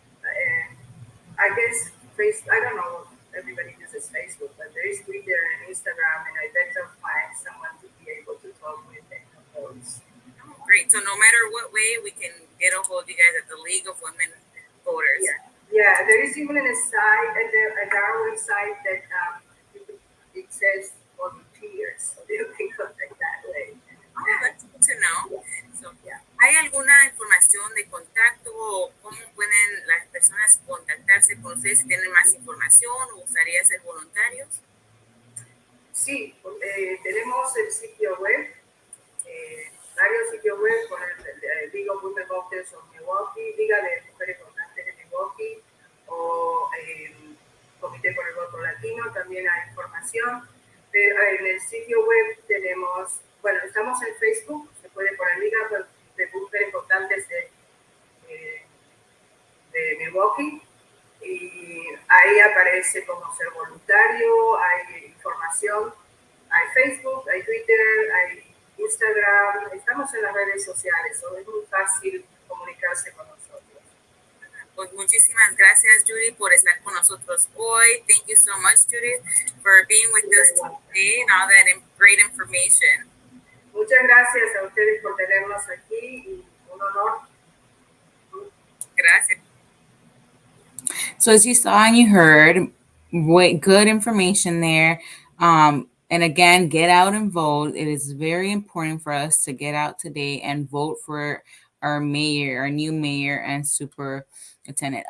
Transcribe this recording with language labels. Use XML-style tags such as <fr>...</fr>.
<en>And I guess I don't know. Everybody uses Facebook, but there is Twitter and Instagram, and I bet you'll find someone to be able to talk with any of those. Great. So no matter what way, we can get a hold of you guys at the League of Women Voters. Yeah. There is even a site at our website that it says volunteers, so you can contact that way. Oh, that's good to know.</en> <es>So, ¿hay alguna información de contacto o cómo pueden las personas contactarse con ustedes si tienen más información o gustaría ser voluntarios? Sí, tenemos el sitio web. Varios sitios web con el League of Women Voters of Milwaukee, Liga de Mujeres Votantes de Milwaukee, o Comité por el Voto Latino, también hay información. Pero en el sitio web tenemos, estamos en Facebook, se puede poner Liga de Mujeres Votantes de Milwaukee, y ahí aparece cómo ser voluntario, hay información, hay Facebook, hay Twitter, hay Instagram, estamos en las redes sociales, es muy fácil comunicarse con nosotros. Pues muchísimas gracias, Judy, por estar con nosotros hoy.</es> <en>Thank you so much, Judy, for being with us today and all that great information.</en> <es>Muchas gracias a ustedes por tenernos aquí, y un honor. Gracias.</es> <en>So as you saw and you heard, good information there. And again, get out and vote. It is very important for us to get out today and vote for our mayor, our new mayor and superintendent.</en>